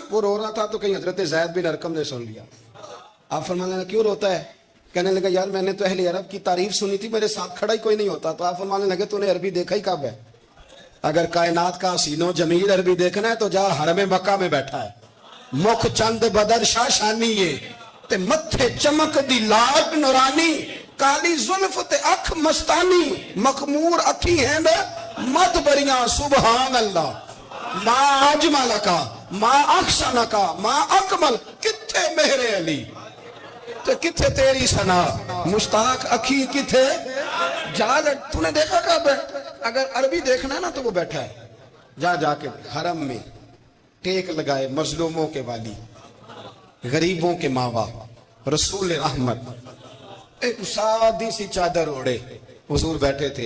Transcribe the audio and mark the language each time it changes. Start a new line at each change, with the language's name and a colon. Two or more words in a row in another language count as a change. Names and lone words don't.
Urdu: وہ رو رہا تھا تو کہیں حضرت زید بن ارقم نے سن لیا۔ آپ فرمانے لگا کیوں روتا ہے؟ کہنے لگا یار میں نے تو اہل عرب کی تعریف سنی تھی، میرے ساتھ کھڑا ہی کوئی نہیں ہوتا۔ تو آپ فرمانے لگے تو نے عربی دیکھا ہی کب ہے؟ اگر کائنات کا حسین و جمیل عربی دیکھنا ہے تو جا حرم مکہ میں بیٹھا ہے،
Punjabi: مکھ چند بدر شاہ شانی ہے تے متھے چمک دی لاٹ نورانی، کالی زلف تے اکھ مستانی، مخمور اکھی ہیں مد بریاں
Arabic: سبحان اللہ، ما اجمل کا ما احسن کا ما اکمل،
Punjabi: کتھے مہر علی تے کتھے تیری ثنا، مشتاق اکھی کتھے جا۔
Urdu: تو نے دیکھا کب ہے؟ اگر عربی دیکھنا ہے نا تو وہ بیٹھا ہے، جا کے حرم میں ٹیک لگائے، مظلوموں کے والی، غریبوں کے ماوا، رسول رحمت، ایک سادی سی چادر اوڑے حضور بیٹھے تھے۔